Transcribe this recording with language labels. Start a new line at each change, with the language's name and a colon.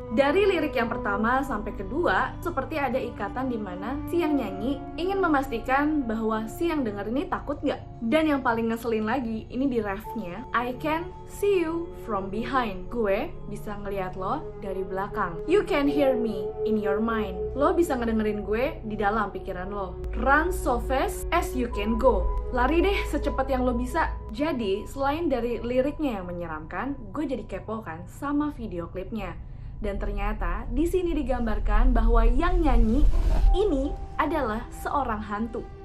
Indonesian: Dari lirik yang pertama sampai kedua, seperti ada ikatan di mana si yang nyanyi ingin memastikan bahwa si yang denger ini takut nggak. Dan yang paling ngeselin lagi, ini di refnya,
English: I can see you from behind.
Indonesian: Gue bisa ngeliat lo dari belakang.
English: You can hear me in your mind.
Indonesian: Lo bisa ngedengerin gue di dalam pikiran lo.
English: Run so fast as you can go.
Indonesian: Lari deh secepat yang lo bisa. Jadi, selain dari liriknya yang menyeramkan, gue jadi kepo kan sama video klipnya. Dan ternyata di sini digambarkan bahwa yang nyanyi ini adalah seorang hantu.